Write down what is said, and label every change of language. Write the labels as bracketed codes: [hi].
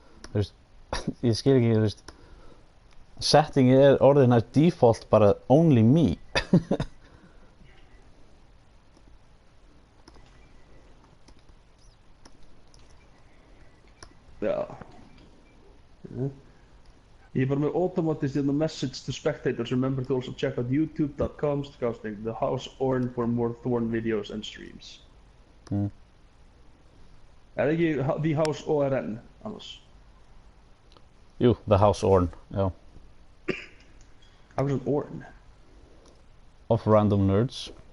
[is] Þú veist, ég skil ekki, þú veist, settingið er orðið nær default bara [en] only me. [is] Já. Ég er bara með [en] automatically message to spectators. Remember to also check out youtube.com/the House Orn for more Thorn videos and streams. [is] Er það ekki The House ORN annars? Jú, The House Orn, já. [en] House of Orn? Of Random Nerds.